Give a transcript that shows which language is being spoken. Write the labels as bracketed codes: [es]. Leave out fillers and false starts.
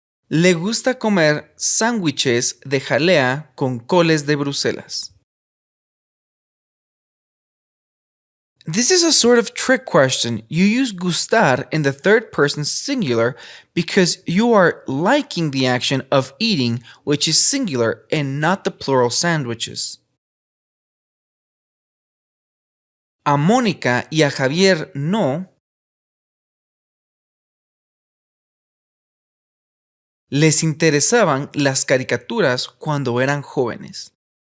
[es] Le gusta comer sándwiches de jalea con coles de Bruselas. [en] This is a sort of trick question. You use gustar in the third person singular because you are liking the action of eating, which is singular and not the plural sandwiches. [es] A Mónica y a Javier no les interesaban las caricaturas cuando eran jóvenes.